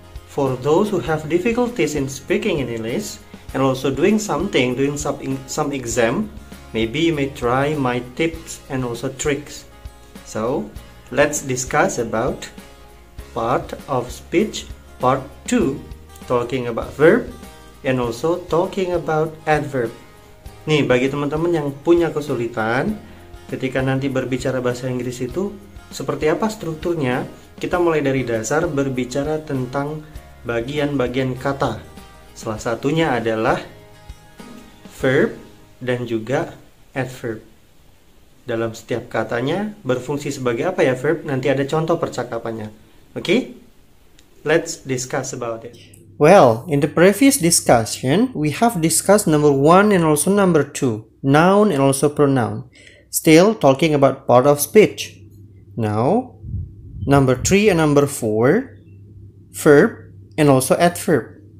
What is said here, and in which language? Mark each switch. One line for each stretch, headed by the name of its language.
English: For those who have difficulties in speaking in English and also doing some exam, maybe you may try my tips and also tricks. So, let's discuss about part of speech, part 2. Talking about verb and also talking about adverb.
Indonesian: Nih, bagi teman-teman yang punya kesulitan ketika nanti berbicara bahasa Inggris itu seperti apa strukturnya, kita mulai dari dasar berbicara tentang bagian-bagian kata. Salah satunya adalah verb dan juga adverb. Dalam setiap katanya berfungsi sebagai apa ya verb? Nanti ada contoh percakapannya.
English: Oke? Let's discuss about it. Well, in the previous discussion, we have discussed number 1 and also number 2, noun and also pronoun. Still talking about part of speech. Now, number 3 and number 4, verb and also adverb.